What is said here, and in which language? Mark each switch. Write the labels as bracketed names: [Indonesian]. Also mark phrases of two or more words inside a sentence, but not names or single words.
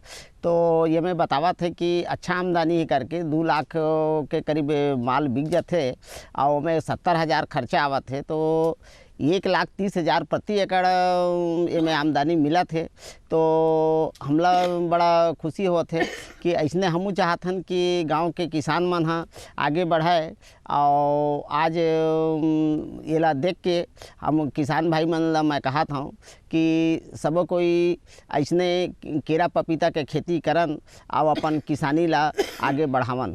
[Chhattisgarhi] तो ये मैं बतावत है कि अच्छा आमदनी ही करके 2 लाख के करीब माल बिक जाते और में 70,000 खर्चा आवत है। तो 1,30,000 प्रति एकड़ में आमदनी मिला थे। तो हमला बड़ा खुशी होत है कि ऐसने हमू चाहत हन कि गांव के किसान मन हाँ आगे बढ़ाए। और आज येला देख के हम किसान भाई मन ला मैं कहत हूँ कि सब कोई ऐसने केरा पपीता के खेती करन और अपन किसानी ला आगे बढ़ावन।